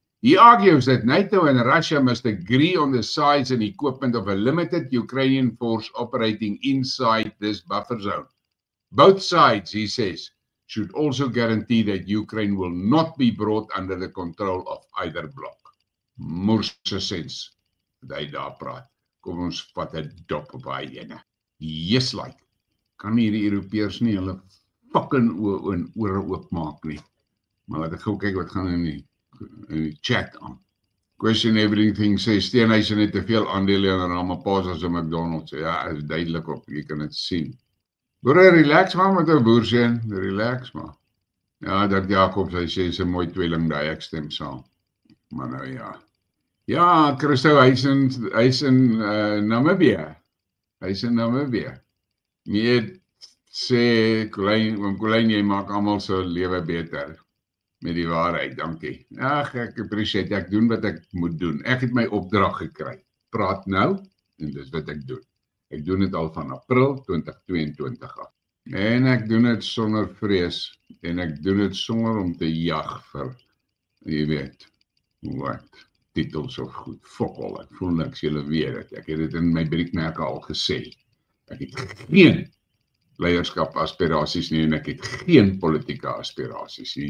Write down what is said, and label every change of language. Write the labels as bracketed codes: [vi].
[en] He argues that NATO and Russia must agree on the size and equipment of a limited Ukrainian force operating inside this buffer zone. Both sides, he says, should also guarantee that Ukraine will not be brought under the control of either bloc. [af] Moerse sens, dat hy daar praat. Kom ons vat 'n dop op hy ene. Yes, like, kan nie die Europeërs nie hulle fucking ore oopmaak nie. Maar laat ek gou kyk wat gaan in die chat aan. Question everything sê, Steenhuisen het te veel aandele in Ramaphosa se McDonald's. Ja, is duidelik op, jy kan dit sien. Boere, relax maar met jou boerseun, relax maar. Ja, dat Jacobs, hy sê, is 'n mooi tweeling daai, ek stem saam. Maar nou ja. Ja, Christo, hy is in Namibië. Hy is in Namibië. Meer sê, Colleen, jy maak almal se lewe beter. Met die waarheid, dankie. Ag, ek appreciate, ek doen wat ek moet doen. Ek het my opdrag gekry. Praat nou, en dis wat ek doen. Ek doen dit al van April 2022 af. En ek doen dit sonder vrees. En ek doen dit sonder om te jag vir, jy weet, wat, titels of goed. Fokol, ek voel niks, julle weet het. Ek het dit in my briefmerke al gesê. Ek het geen leierskap aspirasies nie en ek het geen politieke aspirasies nie.